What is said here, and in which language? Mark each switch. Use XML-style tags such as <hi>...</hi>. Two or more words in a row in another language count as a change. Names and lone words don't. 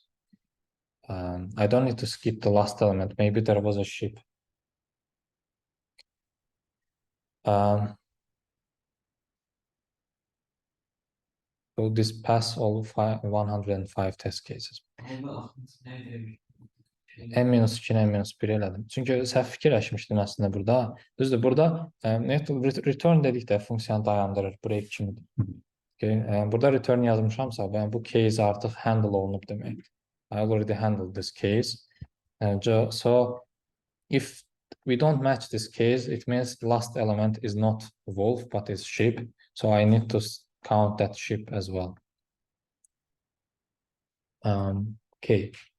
<en>I don't need to skip the last element. Maybe there was a sheep. So this pass all 105 test cases.</en> <az>N-2, N-1 elədim. Çünki səhv fikirləşmişdim əslində burada. Düzdür, burada return dedikdə funksiyanı dayandırır, break kimidir. Okay. Burada return yazmışamsa, ben bu case artıq handle olunub deməkdir.</az> <en>I already handled this case. So if we don't match this case, it means the last element is not wolf, but is sheep. So I need to count that sheep as well. Okay.</en>